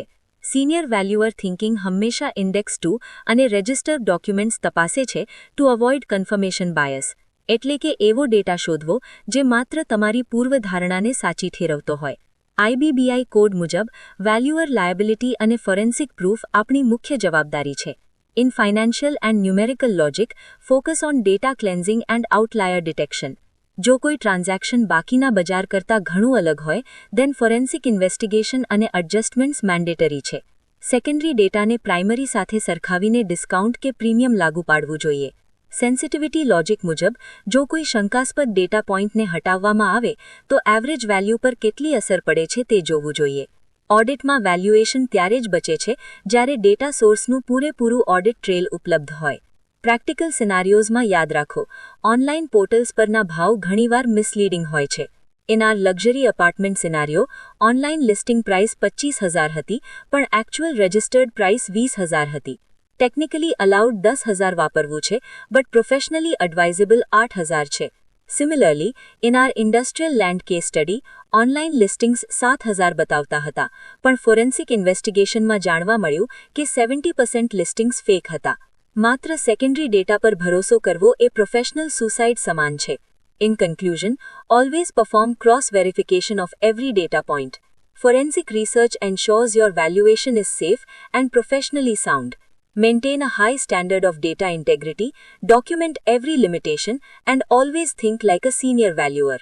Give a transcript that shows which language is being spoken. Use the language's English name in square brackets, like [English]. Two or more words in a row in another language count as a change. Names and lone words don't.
[English] senior valuer thinking [Gujarati] હંમેશા ઇન્ડેક્સ 2 અને [English] registered documents [Gujarati] તપાસે છે [English] to avoid confirmation bias, [Gujarati] એટલે કે એવો ડેટા શોધવો જે માત્ર તમારી પૂર્વધારણાને સાચી ઠેરવતો હોય. IBBI કોડ મુજબ [English] valuer liability [Gujarati] અને [English] forensic proof [Gujarati] આપણી મુખ્ય જવાબદારી છે. [English] In financial and numerical logic, focus on data cleansing and outlier detection. [Gujarati] જો કોઈ ટ્રાન્ઝેક્શન બાકીના બજાર કરતાં ઘણું અલગ હોય, [English] then forensic investigation અને adjustments mandatory છે. [Gujarati] સેકન્ડરી ડેટાને પ્રાઇમરી સાથે સરખાવીને ડિસ્કાઉન્ટ કે પ્રીમિયમ લાગુ પાડવું જોઈએ. [English] sensitivity logic [Gujarati] મુજબ, જો કોઈ શંકાસ્પદ ડેટા પોઇન્ટને હટાવવામાં આવે તો [English] average value [Gujarati] પર કેટલી અસર પડે છે તે જોવું જોઈએ. ઓડિટમાં વેલ્યુએશન ત્યારે જ બચે છે જ્યારે ડેટા સોર્સનું પૂરેપૂરું [English] audit trail [Gujarati] ઉપલબ્ધ હોય. પ્રેક્ટિકલ સિનારિયોઝમાં યાદ રાખો, [English] online portals [Gujarati] પરના ભાવ ઘણીવાર મિસલીડિંગ હોય છે. [English] in our luxury apartment scenario, online listing price 25,000 [Gujarati] હતી, પણ [English] actual registered price 20,000 હતી. technically allowed 10,000 [Gujarati] વાપરવું છે, [English] but professionally advisable 8,000 છે. Similarly, in our industrial land case study, online listings 7,000 [Gujarati] બતાવતા હતા, પણ [English] forensic investigationમાં [Gujarati] જાણવા મળ્યું કે 70% [English] listings fake હતા. [Gujarati] માત્ર [English] secondary data [Gujarati] પર ભરોસો કરવો એ [English] professional suicide [Gujarati] સમાન છે. [English] In conclusion, always perform cross-verification of every data point. Forensic research ensures your valuation is safe and professionally sound. Maintain a high standard of data integrity, document every limitation, and always think like a senior valuer.